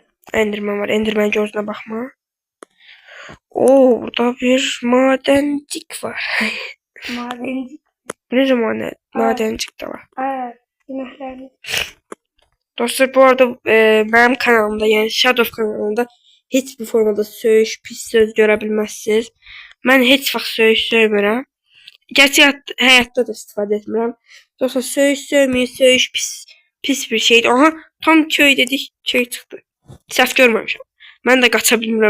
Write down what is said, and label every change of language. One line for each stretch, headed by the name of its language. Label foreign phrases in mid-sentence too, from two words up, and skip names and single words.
Turkish: Enderman var. Enderman gözüne bakma. Oo, burada bir madencik var. Madenci. Ne zaman madencik de var. Evet. Günahlarını. Dostlar bu arada benim kanalımda yani Shadow kanalında
Azerbaijani: hiçbir formada söyüş, pis söz görə bilməzsiniz. Mən heç vaxt söyüş söymürəm. Gerçək həyatda da istifadə etmirəm. Dostlar söyüş söyməyin, söyüş pis bir şeydir. Aha, tam köy dedik, köy çıxdı. Səhv görməmişəm. Mən də qaça bilmirəm.